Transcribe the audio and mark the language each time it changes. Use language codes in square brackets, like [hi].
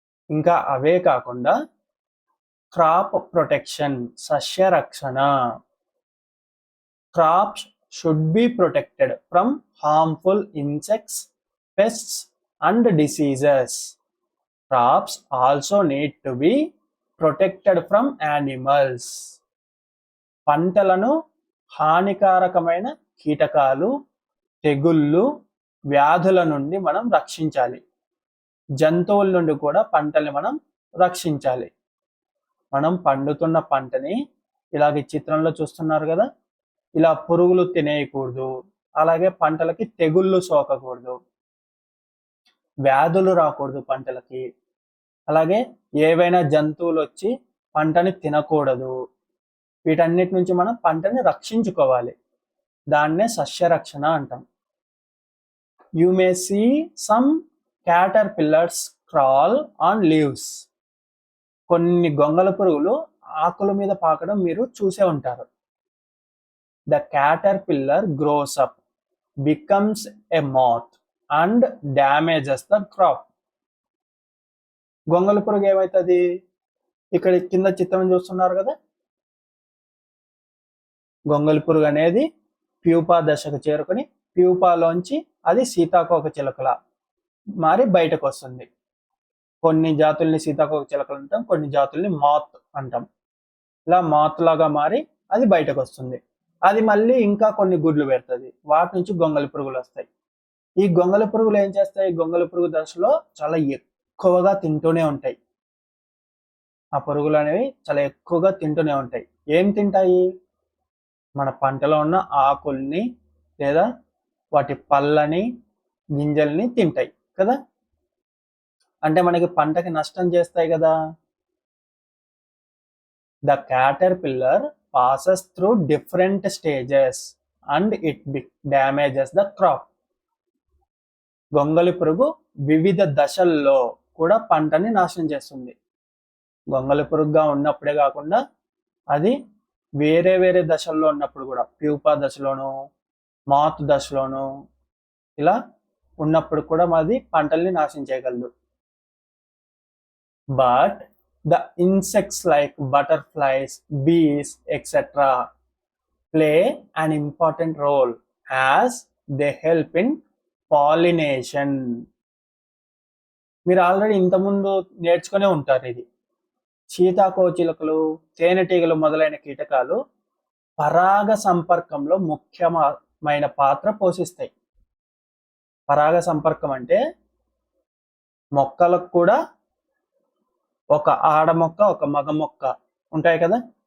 [te] ఇంకా అవే కాకుండా crop protection, సస్య రక్షణ. [en] Crops should be protected from harmful insects, pests and diseases. Crops also need to be protected from animals. [te] పంటలను హానికారకమైన కీటకాలు, తెగుళ్ళు, వ్యాధుల నుండి మనం రక్షించాలి. జంతువుల నుండి కూడా పంటల్ని మనం రక్షించాలి. మనం పండుతున్న పంటని ఇలాగ చిత్రంలో చూస్తున్నారు కదా, ఇలా పురుగులు తినేయకూడదు. అలాగే పంటలకి తెగుళ్ళు సోకకూడదు, వ్యాధులు రాకూడదు పంటలకి. అలాగే ఏవైనా జంతువులు వచ్చి పంటని తినకూడదు. వీటన్నిటి నుంచి మనం పంటని రక్షించుకోవాలి. దాన్నే సస్యరక్షణ అంటాం. [en] You may see some caterpillars crawl on leaves. [te] కొన్ని గొంగళ పురుగులు ఆకుల మీద పాకడం మీరు చూసే ఉంటారు. [en] The caterpillar grows up, becomes a moth and damages the crop. [te] గొంగళ పురుగు ఏమవుతుంది? ఇక్కడ కింద చిత్రం చూస్తున్నారు కదా, గొంగళి పురుగు అనేది ప్యూపా దశకు చేరుకొని ప్యూపాలోంచి అది సీతాకోక చిలుకల మారి బయటకు వస్తుంది. కొన్ని జాతుల్ని సీతాకోక చిలుకలు అంటాం, కొన్ని జాతుల్ని మాత్ అంటాం. ఇలా మాత్ లాగా మారి అది బయటకు వస్తుంది. అది మళ్ళీ ఇంకా కొన్ని గుడ్లు పెడుతుంది, వాటి నుంచి గొంగళి పురుగులు వస్తాయి. ఈ గొంగళి పురుగులు ఏం చేస్తాయి? గొంగళి పురుగు దశలో చాలా ఎక్కువగా తింటూనే ఉంటాయి. ఆ పురుగులు అనేవి చాలా ఎక్కువగా తింటూనే ఉంటాయి. ఏం తింటాయి? మన పంటలో ఉన్న ఆకుల్ని లేదా వాటి పళ్ళని, గింజల్ని తింటాయి కదా. అంటే మనకి పంటకి నష్టం చేస్తాయి కదా. [en] The caterpillar passes through different stages and it damages the crop. [te] గొంగళి పురుగు వివిధ దశల్లో కూడా పంటని నాశనం చేస్తుంది. గొంగళి పురుగుగా ఉన్నప్పుడే కాకుండా అది వేరే వేరే దశల్లో ఉన్నప్పుడు కూడా, ప్యూపా దశలోను, మాత్ దశలోను ఇలా ఉన్నప్పుడు కూడా మాది పంటల్ని నాశనం చేయగలదు. [en] But the insects like butterflies, bees, etc. play an important role as they help in pollination. [te] మీరు ఆల్రెడీ ఇంతకుముందు నేర్చుకునే ఉంటారు ఇది. సీతాకోచిలుకలు, తేనెటీగలు మొదలైన కీటకాలు పరాగ సంపర్కంలో ముఖ్యమైన పాత్ర పోషిస్తాయి. పరాగ సంపర్కం అంటే మొక్కలకు కూడా ఒక ఆడ మొక్క, ఒక మగ మొక్క ఉంటాయి కదా.